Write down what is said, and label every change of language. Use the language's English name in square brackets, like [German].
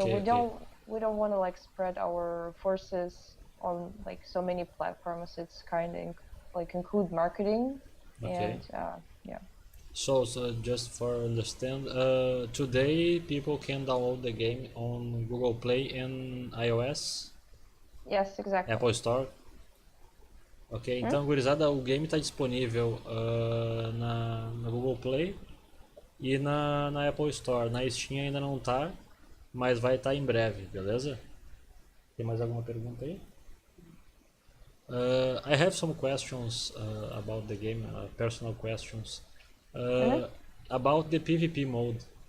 [English] so we don't want to like spread our forces on like so many platforms. It's kind of like include marketing and yeah. So just for understand, today people can download the game on Google Play and iOS? Yes, exactly. Apple Store? [Portuguese] Ok, então gurizada, o game está disponível na Google Play e na Apple Store. Na Steam ainda não está, mas vai estar em breve, beleza? Tem mais alguma pergunta aí? [English] I have some questions about the game, personal questions. About the PvP mode.